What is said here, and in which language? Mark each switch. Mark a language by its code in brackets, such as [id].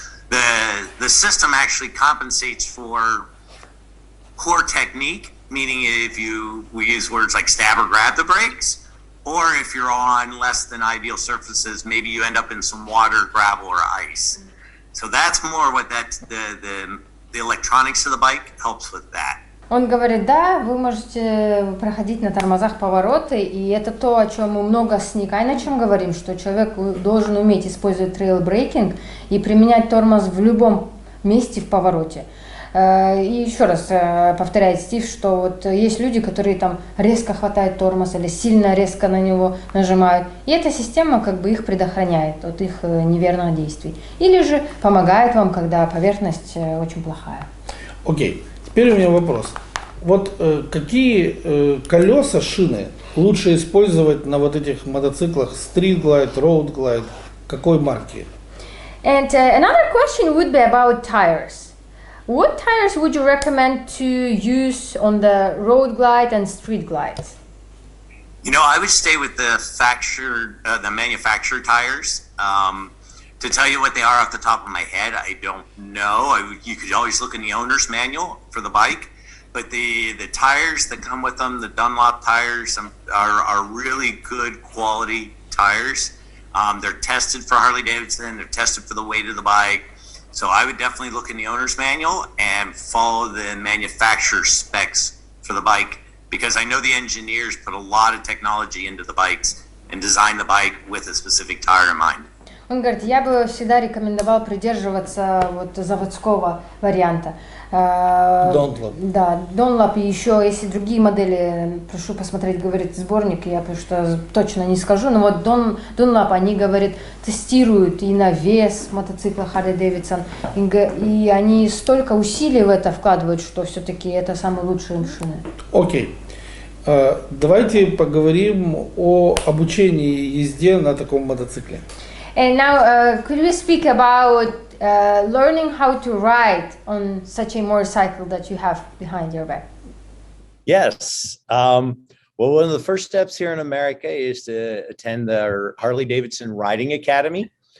[en] The system actually compensates for poor technique, meaning if we use words like stab or grab the brakes, or if you're on less than ideal surfaces, maybe you end up in some water, gravel, or ice. So that's more what the electronics of the bike helps with that. [ru] Он говорит, да, вы можете проходить на тормозах повороты, и это то, о чем мы много с Никой на чем говорим, что человек должен уметь использовать трейл-брейкинг и применять тормоз в любом месте в повороте. И еще раз повторяет Стив, что вот есть люди, которые там резко хватают тормоз или сильно резко на него нажимают, и эта система как бы их предохраняет от их неверных действий. Или же помогает вам, когда поверхность очень плохая. Окей. Теперь у меня вопрос. Вот какие колеса, шины лучше использовать на вот этих мотоциклах Street Glide, Road Glide, какой марки? [en] And another question would be about tires. What tires would you recommend to use on the Road Glide and Street Glides? I would stay with the manufactured tires. To tell you what they are off the top of my head, I don't know. You could always look in the owner's manual for the bike, but the tires that come with them, the Dunlop tires, are really good quality tires. They're tested for Harley-Davidson. They're tested for the weight of the bike. So I would definitely look in the owner's manual and follow the manufacturer's specs for the bike, because I know the engineers put a lot of technology into the bikes and design the bike with a specific tire in mind. [ru] Он говорит, я бы всегда рекомендовал придерживаться вот заводского варианта. Dunlop. Да, Dunlop и еще, если другие модели, прошу посмотреть, говорит сборник, я что точно не скажу, но вот Dunlop, они, говорит, тестируют и на вес мотоцикла Harley-Davidson, и они столько усилий в это вкладывают, что все-таки это самые лучшие шины. Окей. Давайте поговорим о обучении езде на таком мотоцикле. [en] And now, could we speak about learning how to ride on such a motorcycle that you have behind your back? Yes. Well, one of the first steps here in America is to attend the Harley-Davidson Riding Academy.